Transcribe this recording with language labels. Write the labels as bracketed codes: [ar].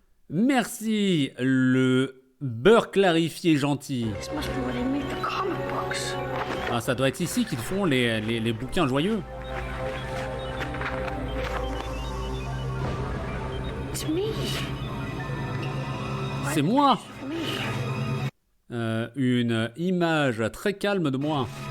[fr] Merci, le beurre clarifié gentil. [en] This must be where they make the comic books. [fr] Ah, ça doit être ici qu'ils font les bouquins joyeux. [en] It's me. [fr] C'est moi. [en] Me. [fr] Une image très calme de moi.